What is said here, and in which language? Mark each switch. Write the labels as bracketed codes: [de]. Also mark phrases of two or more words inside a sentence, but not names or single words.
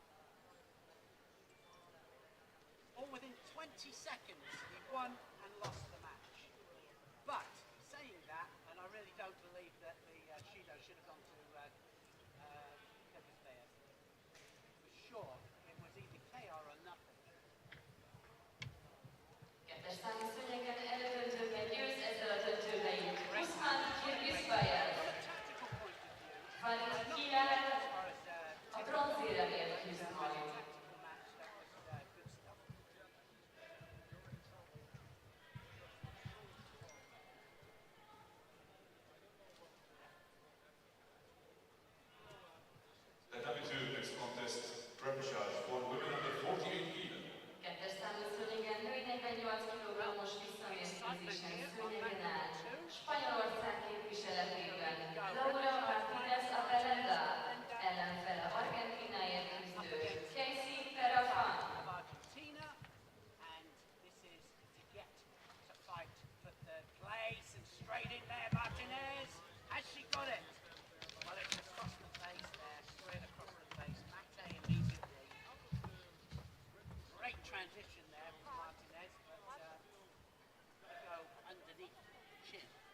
[en] All within 20 seconds, he won and lost the match. But, saying that, and I really don't believe that the Shido should have gone to Kyrgyzstan. For sure, it was either KR or nothing. [hu] Kettes számú szőnyegen elődöntőknek győz ezzel a döntőhelyük. Usman Kirgiszbayev. [en] Tactical point of view, [hu] Valit Kiár [en] as far as [hu] a bronzéremért küzd majd. [en] tactical match, that was good stuff. Tatami 2 next contest, repechage for women under 48 kilo. [hu] Kettes számú szőnyegen női 48 kg-os visszamérkőzésen szőnyegen áll. Spanyolország képviseletében Laura Martínez Abelenda ellenfele Argentínáért küzdő Casey Perafan. [en] Of Argentina, and this is to get to fight for third place, and straight in there, Martinez. Has she got it? Well, it's across the face there, straight across the face. Mate immediately. Great transition there from Martinez, but gotta go underneath the chin.